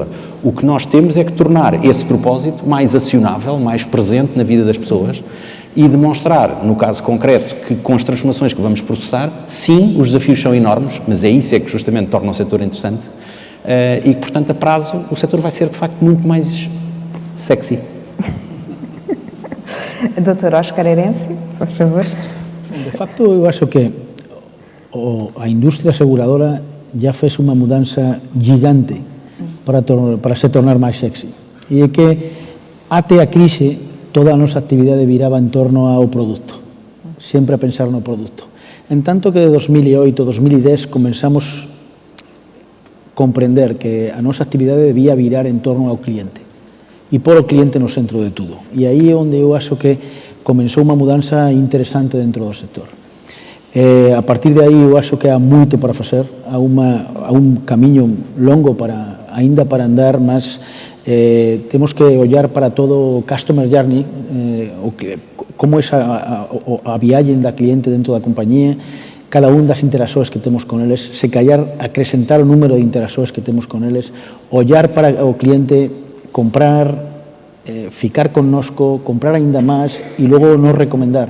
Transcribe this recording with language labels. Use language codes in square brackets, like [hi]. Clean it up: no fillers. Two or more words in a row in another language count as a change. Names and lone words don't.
[pt] O que nós temos é que tornar esse propósito mais acionável, mais presente na vida das pessoas e demonstrar, no caso concreto, que com as transformações que vamos processar, sim, os desafios são enormes, mas é isso que justamente torna o setor interessante e que, portanto, a prazo, o setor vai ser, de facto, muito mais sexy. Dr. Óscar Herense, se faz favor. De facto, eu acho que a indústria aseguradora já fez uma mudança gigante para se tornar máis sexy. [gl] E é que, até a crise, toda a nosa actividade viraba en torno ao produto, sempre a pensar no produto. En tanto que de 2008, 2010, comenzamos a comprender que a nosa actividade debía virar en torno ao cliente e pôr o cliente no centro de tudo. E aí é onde eu acho que comenzou unha mudanza interesante dentro do sector. A partir de aí eu acho que há moito para facer, há un camiño longo ainda para andar, mas temos que olhar para todo o [en] customer journey, [gl] como é a viagem da cliente dentro da compañía, cada un das interaccións que temos con eles, se callar acrescentar o número de interaccións que temos con eles, olhar para o cliente, comprar, ficar connosco, comprar ainda máis e logo nos recomendar.